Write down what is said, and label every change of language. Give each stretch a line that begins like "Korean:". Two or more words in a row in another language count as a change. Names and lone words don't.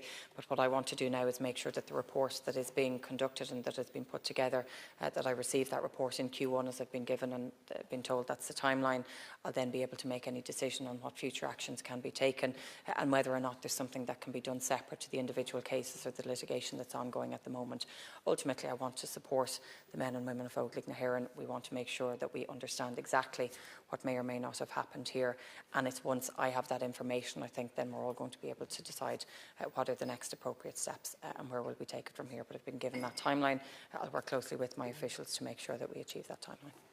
English: But what I want to do now is make sure that the report that is being conducted and that has been put together, that I receive that report in Q1 as I've been given and been told that's the timeline. I'll then be able to make any decision on what future actions can be taken and whether or not there's something that can be done separate to the individual cases or the litigation that's ongoing at the moment. Ultimately, I want to support the men and women of Óglaigh na hÉireann. We want to make sure that we understand exactly what may or may not have happened here, and it's once I have that information, I think then we're all going to be able to decide what are the next appropriate steps and where will we take it from here. But I've been given that timeline. I'll work closely with my officials to make sure that we achieve that timeline.